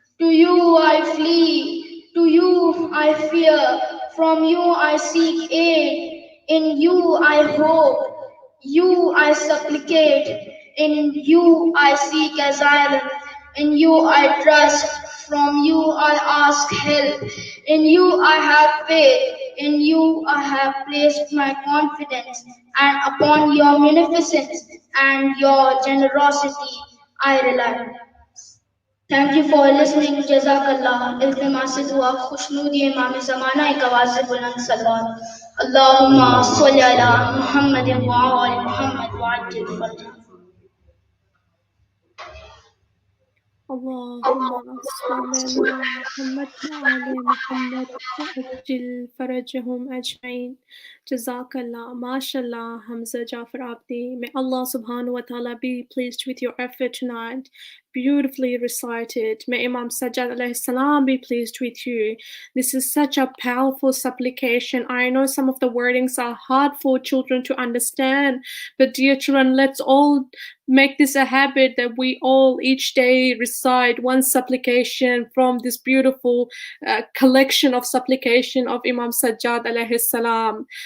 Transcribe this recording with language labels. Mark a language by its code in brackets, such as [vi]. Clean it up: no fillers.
[en] To you I flee, to you I fear, from you I seek aid, in you I hope, you I supplicate, in you I seek asylum, in you I trust, from you I ask help, in you I have faith, in you I have placed my confidence, and upon your munificence and your generosity I rely. Thank you for listening. Jazakallah. [hi] इल्तिमास दुआ खुशनूदी इमाम ज़माना एक आवाज़ से बुलंद सलावत. [ar] अल्लाहुम्मा सल्लि अला मुहम्मद व आलि मुहम्मद व अज्जिल फरजहम. اللهم صل على محمد وآل محمد وأجل فرجهم أجمعين. [en] Jazakallah, mashallah, Hamza Jafar Abdi. May Allah subhanahu wa ta'ala be pleased with your effort tonight. Beautifully recited. May Imam Sajjad alayhi salam be pleased with you. This is such a powerful supplication. I know some of the wordings are hard for children to understand, but dear children, let's all make this a habit that we all each day recite one supplication from this beautiful collection of supplication of Imam Sajjad alayhi salam.